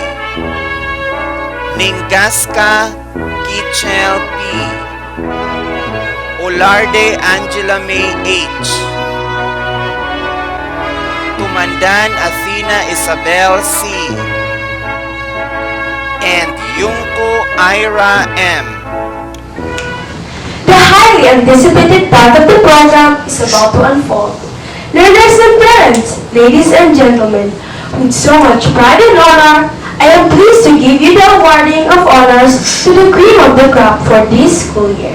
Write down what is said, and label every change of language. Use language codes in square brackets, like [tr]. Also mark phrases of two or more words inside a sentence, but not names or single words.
[en] Ningasca Kichel P. Olarde Angela May H. Tumandan Athena Isabel C. And Yungko Ira M. The highly anticipated part of the program is about to unfold. Learners and parents, ladies and gentlemen, with so much pride and honor, I am pleased to give you the awarding of honors to the cream of the crop for this school year.